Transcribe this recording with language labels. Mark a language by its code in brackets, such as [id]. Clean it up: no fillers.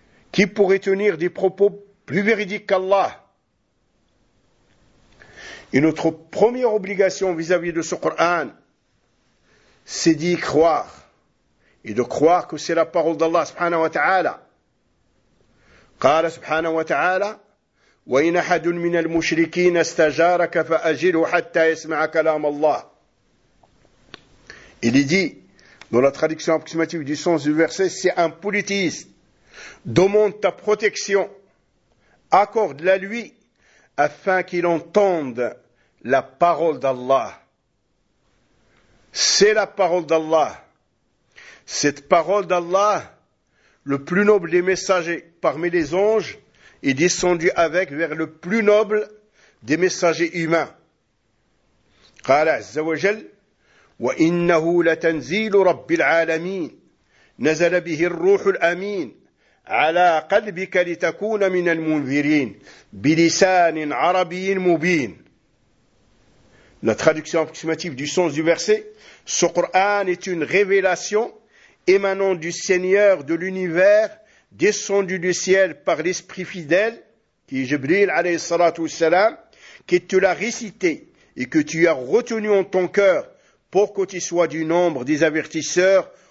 [fr] Qui pourrait tenir des propos plus véridiques qu'Allah? Et notre première obligation vis-à-vis de ce Coran, c'est d'y croire, et de croire que c'est la parole d'Allah [ar] subhanahu wa ta'ala. قال subhanahu wa ta'ala, وَإِنْ أَحَدٌ مِنَ الْمُشْرِكِينَ اسْتَجَارَكَ فَأَجِرْهُ حَتَّى يَسْمَعَ كَلَامَ اللَّهِ. [fr] Il est dit, dans la traduction approximative du sens du verset, c'est un polythéiste. Demande ta protection. Accorde-la lui, afin qu'il entende la parole d'Allah. C'est la parole d'Allah. Cette parole d'Allah, le plus noble des messagers parmi les anges, est descendu avec vers le plus noble des messagers humains. [ar] قال عز وجل وإنه لتنزيل رب العالمين نزل به الروح الأمين على قلبك لتكون من المنذرين بلسان عربي مبين. [fr] La traduction approximative du sens du verset, ce Coran est une révélation émanant du Seigneur de l'univers, descendu du ciel par l'esprit fidèle, qui est Jibril [ar] alayhi salatu wassalam, [fr] qui te l'a récité et que tu as retenu en ton cœur pour que tu sois du nombre des avertisseurs